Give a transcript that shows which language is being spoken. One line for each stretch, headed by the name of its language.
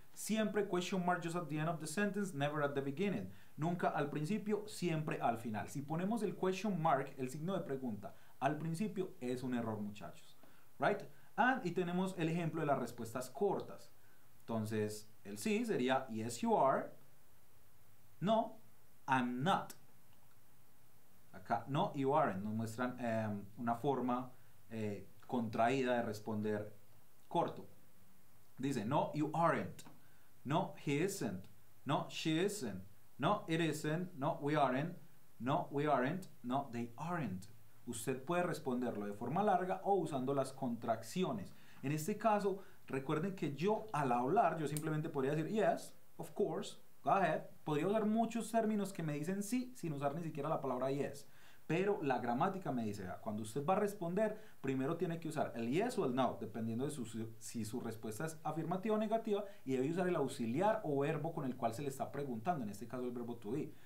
Spanish: Siempre
English: question mark just at the end of the sentence, never at the beginning.
Spanish: Nunca al principio, siempre al final. Si ponemos el question mark, el signo de pregunta, al principio es un error, muchachos.
English: Right?
Spanish: Y tenemos el ejemplo de las respuestas cortas. Entonces, el sí sería
English: yes you are. No, I'm not.
Spanish: Acá,
English: no, you aren't.
Spanish: Nos muestran una forma contraída de responder corto. Dice,
English: no, you aren't. no, he isn't, no, she isn't, no, it isn't, no, we aren't, no, we aren't, no, they aren't.
Spanish: Usted puede responderlo de forma larga o usando las contracciones. En este caso, recuerden que yo al hablar, yo simplemente podría decir
English: yes, of course, go ahead.
Spanish: Podría usar muchos términos que me dicen sí sin usar ni siquiera la palabra yes. Pero la gramática me dice, cuando usted va a responder, primero tiene que usar el yes o el no, dependiendo de si su respuesta es afirmativa o negativa, y debe usar el auxiliar o verbo con el cual se le está preguntando, en este caso el verbo to be.